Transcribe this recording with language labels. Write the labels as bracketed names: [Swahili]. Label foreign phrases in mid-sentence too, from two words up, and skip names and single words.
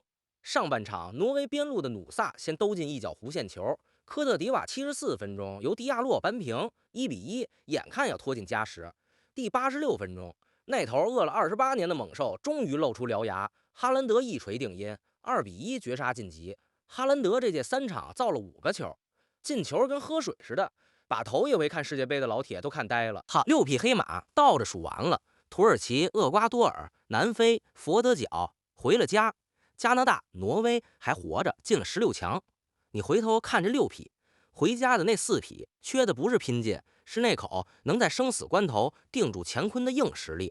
[Chinese] 上半場，挪威邊路的努薩先兜進一腳弧線球，科特迪瓦74分鐘由迪亞洛扳平1-1，眼看要拖進加時。第86分鐘，那頭餓了28年的猛獸終於露出獠牙，哈蘭德一錘定音，2-1絕殺晉級。哈蘭德這屆3場造了5個球，進球跟喝水似的，把頭一回看世界杯的老鐵都看呆了。好，6匹黑馬倒着數完了，土耳其、厄瓜多爾、南非、佛得角回了家，加拿大、挪威還活着，進了16強。你回頭看這6匹，回家的那4匹，缺的不是拼勁，是那口能在生死關頭定住乾坤的硬實力。